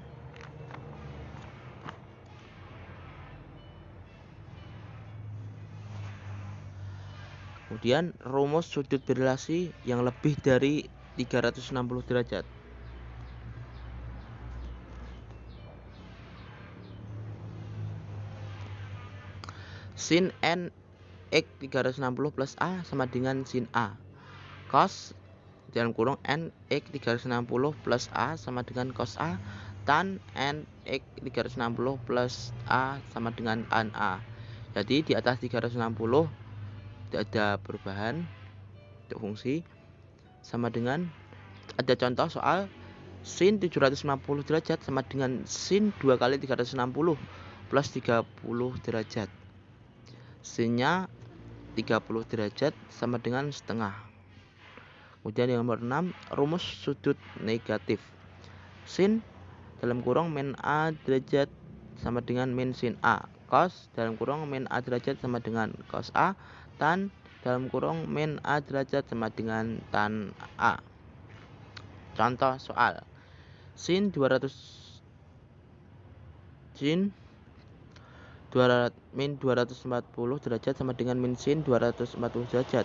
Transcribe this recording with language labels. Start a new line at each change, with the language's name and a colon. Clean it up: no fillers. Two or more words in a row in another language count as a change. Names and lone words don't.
Indonesian: Kemudian rumus sudut berelasi yang lebih dari 360 derajat. Sin n x 360 plus a sama dengan sin a. Cos dalam kurung n x 360 plus a sama dengan cos a. Tan n x 360 plus a sama dengan tan a. Jadi di atas 360 tidak ada perubahan untuk fungsi, sama dengan ada contoh soal sin 750 derajat sama dengan sin 2 kali 360 plus 30 derajat. Sinnya 30 derajat sama dengan setengah. Kemudian yang nomor 6, rumus sudut negatif. Sin dalam kurung min a derajat sama dengan min sin a. Cos dalam kurung min a derajat sama dengan cos a. Tan dalam kurung min a derajat sama dengan tan a. Contoh soal. Sin 240 derajat sama dengan min sin 240 derajat.